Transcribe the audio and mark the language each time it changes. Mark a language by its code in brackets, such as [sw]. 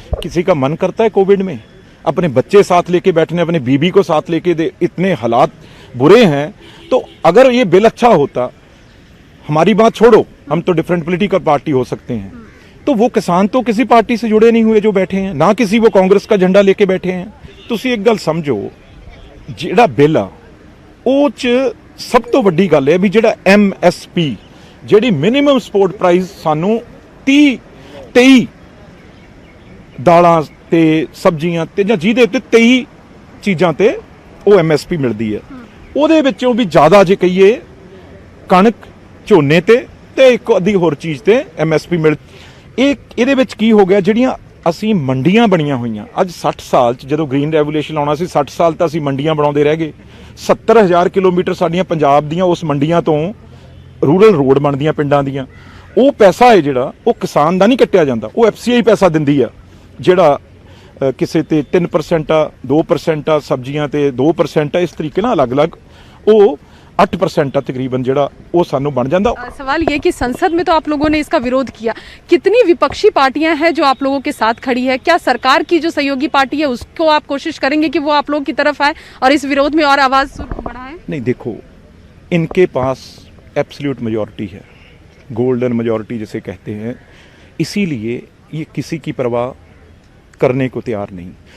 [hi] किसी का मन करता है कोविड में अपने बच्चे साथ लेके बैठने, अपने बीबी को साथ लेके? इतने हालात बुरे हैं। तो अगर ये बिल अच्छा होता, हमारी बात छोड़ो, हम तो डिफरेंट पॉलिटिकल पार्टी हो सकते हैं, तो वो किसान तो किसी पार्टी से जुड़े नहीं हुए जो बैठे हैं, ना किसी वो कांग्रेस का झंडा लेके बैठे हैं। [pa] ਤੁਸੀਂ एक गल समझो, ਜਿਹੜਾ बिल आ ਉਹ 'ਚ ਸਭ ਤੋਂ ਵੱਡੀ ਗੱਲ ਹੈ ਵੀ ਜਿਹੜਾ MSP, ਜਿਹੜੀ ਮਿਨੀਮਮ ਸਪੋਰਟ ਪ੍ਰਾਈਸ ਸਾਨੂੰ 23 ਦਾਲਾਂ ਤੇ ਸਬਜ਼ੀਆਂ ਤੇ ਜਾਂ ਜਿਹਦੇ ਉੱਤੇ 23 ਚੀਜ਼ਾਂ ਤੇ ਉਹ MSP ਮਿਲਦੀ ਹੈ, ਉਹਦੇ ਵਿੱਚੋਂ ਵੀ ਜ਼ਿਆਦਾ ਜੇ ਕਹੀਏ ਕਣਕ ਝੋਨੇ ਤੇ ਇੱਕ ਅੱਧੀ ਹੋਰ ਚੀਜ਼ ਤੇ MSP ਮਿਲ। ਇਹਦੇ ਵਿੱਚ ਕੀ ਹੋ ਗਿਆ, ਜਿਹੜੀਆਂ ਅਸੀਂ ਮੰਡੀਆਂ ਬਣੀਆਂ ਹੋਈਆਂ ਅੱਜ 60 ਸਾਲ ਚ, ਜਦੋਂ ਗ੍ਰੀਨ ਰੈਵੋਲੂਸ਼ਨ ਆਉਣਾ ਸੀ 60 ਸਾਲ ਤਾਂ ਅਸੀਂ ਮੰਡੀਆਂ ਬਣਾਉਂਦੇ ਰਹਿ ਗਏ। 70,000 ਕਿਲੋਮੀਟਰ ਸਾਡੀਆਂ ਪੰਜਾਬ ਦੀਆਂ ਉਸ ਮੰਡੀਆਂ ਤੋਂ ਰੂਰਲ ਰੋਡ ਬਣਦੀਆਂ ਪਿੰਡਾਂ ਦੀਆਂ। ਉਹ ਪੈਸਾ ਹੈ ਜਿਹੜਾ ਉਹ ਕਿਸਾਨ ਦਾ ਨਹੀਂ ਕੱਟਿਆ ਜਾਂਦਾ, ਉਹ FCI ਪੈਸਾ ਦਿੰਦੀ ਆ, ਜਿਹੜਾ ਕਿਸੇ ਤੇ 3% ਆ, 2% ਆ, ਸਬਜ਼ੀਆਂ ਤੇ 2% ਆ, ਇਸ ਤਰੀਕੇ ਨਾਲ ਅਲੱਗ-ਅਲੱਗ ਉਹ 8% तकरीबन ਜਿਹੜਾ ਉਹ ਸਾਨੂੰ ਬਣ ਜਾਂਦਾ। [hi] सवाल ये कि संसद में तो आप लोगों ने इसका विरोध किया, कितनी विपक्षी पार्टियां हैं जो आप लोगों के साथ खड़ी है? क्या सरकार की जो सहयोगी पार्टी है उसको आप कोशिश करेंगे कि वो आप लोगों की तरफ आए और इस विरोध में और आवाज बढ़ाए? नहीं, देखो, इनके पास एब्सोल्यूट मेजॉरिटी है, गोल्डन मेजॉरिटी जिसे कहते हैं, इसीलिए ये किसी की परवाह करने को तैयार नहीं।